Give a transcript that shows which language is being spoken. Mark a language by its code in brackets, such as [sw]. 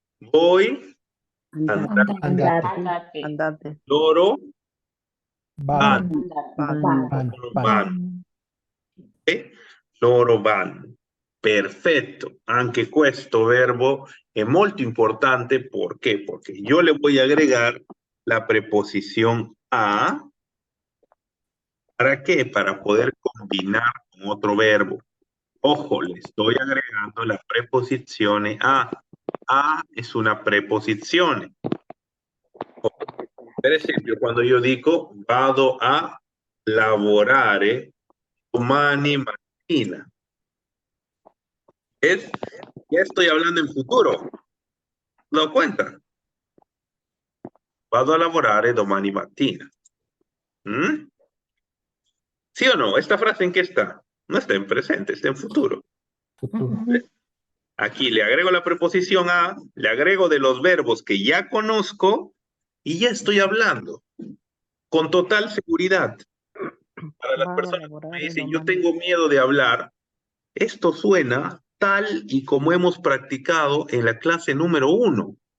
[it] voi Andate. Andate. Loro Vado. van. Van. Loro van. Ok? Loro van. Perfetto. Anche questo verbo è molto importante. [es] ¿Por qué? Porque yo le voy a agregar la preposición a. ¿Para qué? Para poder combinar con otro verbo. Ojo, le estoy agregando la preposizione a. A es una preposizione. [it] Per esempio, quando io dico vado a lavorare domani mattina. [es] Ya estoy hablando en futuro. ¿Te das cuenta? [it] Vado a lavorare domani mattina. [es] ¿Mm? ¿Sí o no? ¿Esta frase en qué está? No está en presente, está en futuro. Futuro. Aquí le agrego la preposición a, le agrego de los verbos que ya conozco y ya estoy hablando con total seguridad. Para las personas que me dicen, yo tengo miedo de hablar, esto suena tal y como hemos practicado en la clase número 1.